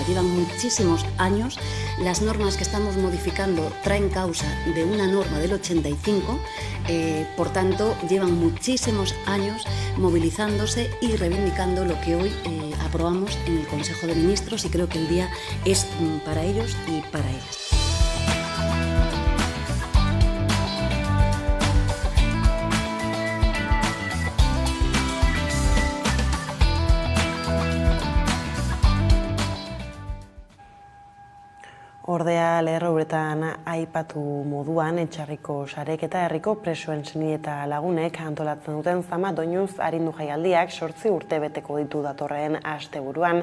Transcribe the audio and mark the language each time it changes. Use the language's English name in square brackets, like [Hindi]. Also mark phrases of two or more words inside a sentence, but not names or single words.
[Spanish] Llevan muchísimos años. Las normas que estamos modificando traen causa de una norma del 85, por tanto llevan muchísimos años movilizándose y reivindicando lo que hoy aprobamos en el Consejo de Ministros y creo que el día es para ellos y para ellas. [Basque] Ordea lerroetan aipatu moduan etxarriko sarek eta herriko presoen seni eta lagunek antolatzen duten zama doinuz arindu jaialdiak 8 urte beteko ditu datorren asteburuan.